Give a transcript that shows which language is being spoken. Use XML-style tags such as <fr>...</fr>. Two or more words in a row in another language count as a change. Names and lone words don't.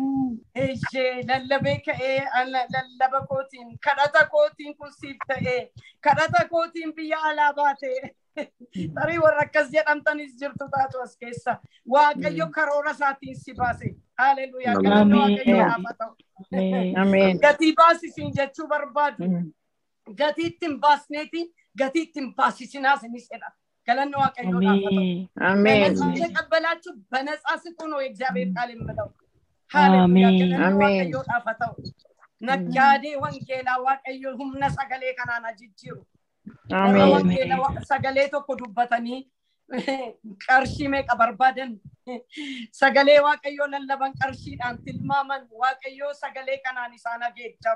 <om>Lallabee ka'ee lallaba kootiin kadhata kootiin kun siif ta'ee kadhata kootiin biyya alaa baatee tarii warra akkas jedhamtanis jirtu taatu as keessa. Waaqayyo karoora isaatiin si baase. Haleluuyaa. Galanni Waaqayyoodhaaf haa ta'u. Gatii baasisiin jechuu barbaadu. Gatii ittiin baasneeti. gatii ittiin baasisinaas ni jedha. Galanni Waaqayyoodhaaf haa ta'u. Ameen.</om> <am>ተቀበላችሁ በነፃ ስጡ ነው የእግዚአብሔር ቃል የሚለው። ሃሌሉያ።</am> <om>galanni Waaqayyoodhaaf haa ta'u. Naggaadee wangeelaa Waaqayyo humna sagalee kanaan jijjiiru. Ameen. Wangeelaa sagalee tokko dubbatanii qarshii meeqa barbaadan sagalee Waaqayyo lallaban qarshiidhaan tilmaaman Waaqayyo sagalee kanaan isaan geejjaru.</om>